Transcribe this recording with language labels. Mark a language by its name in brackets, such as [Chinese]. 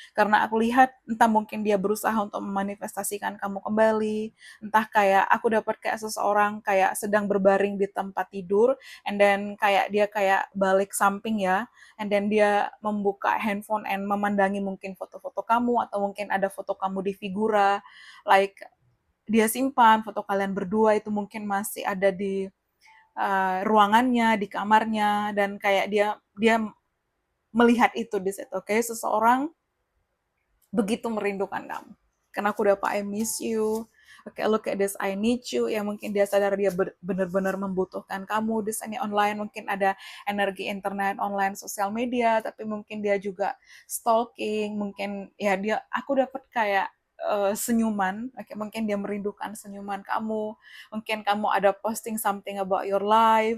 [Indonesian] Karena aku lihat entah mungkin dia berusaha untuk memanifestasikan kamu kembali, entah kayak aku dapat kayak seseorang kayak sedang berbaring di tempat tidur, and then kayak dia kayak balik samping ya, and then dia membuka handphone and memandangi mungkin foto-foto kamu, atau mungkin ada foto kamu di figura, like dia simpan foto kalian berdua itu mungkin masih ada di ruangannya, di kamarnya, dan kayak dia dia melihat itu di situ. Oke, seseorang begitu merindukan kamu. Karena aku udah Pak, [English] I miss you. Oke, look at this, I need you. [Indonesian] Ya mungkin dia sadar dia benar-benar membutuhkan kamu. Di sini online mungkin ada energi internet, online, sosial media, tapi mungkin dia juga stalking. Mungkin ya dia, aku dapat kayak senyuman. Oke, mungkin dia merindukan senyuman kamu. Mungkin kamu ada posting [English] something about your life.